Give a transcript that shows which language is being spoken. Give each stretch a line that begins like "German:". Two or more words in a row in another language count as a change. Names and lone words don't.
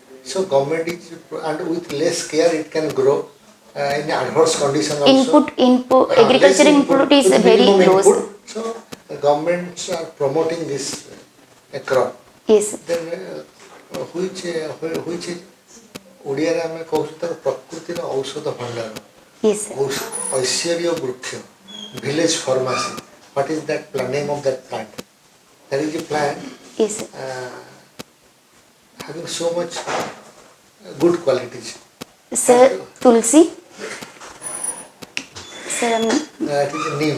English: So government is, and with less care it can grow in adverse condition also. Input, Less agriculture input is with very minimum low. input. So the governments are promoting this crop. Yes, sir. Then which is
Odia: ଓଡ଼ିଆରେ ଆମେ କହୁଛୁ ତାର ପ୍ରକୃତିର ଔଷଧ ଭଣ୍ଡାର, Yes, sir. ଐଶ୍ୱର୍ଯ୍ୟ ବୃକ୍ଷ,
English: village pharmacy. What is that name of that plant? There is a plant Yes, sir. having so much good qualities. Sir, Tulsi. Sir, It is a neem.